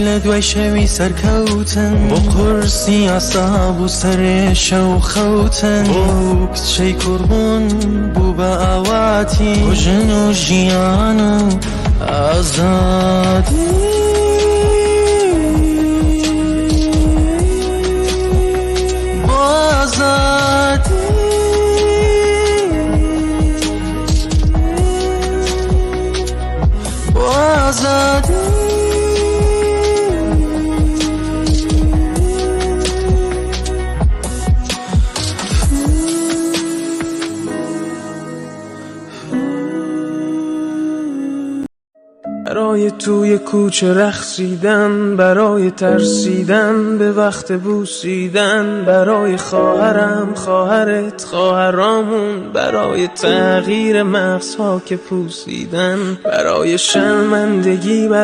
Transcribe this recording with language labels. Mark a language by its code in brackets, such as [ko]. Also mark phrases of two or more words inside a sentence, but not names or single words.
[ckb] لە دوای شەوی سەرکەوتن بۆ قورسی ئاساب و سەرێشە و خەوتن بۆ کچەی کوڕبوون بوو بە ئاواتی بۆ ژن و ژیان و ئازادی بۆ ئازادی بۆ ئازادی [fa] برای توی کوچه رقصیدن، برای ترسیدن به وقت بوسیدن، برای خواهرم، خواهرت، خواهرامون، برای تغییر مغزها که پوسیدن، برای شرمندگی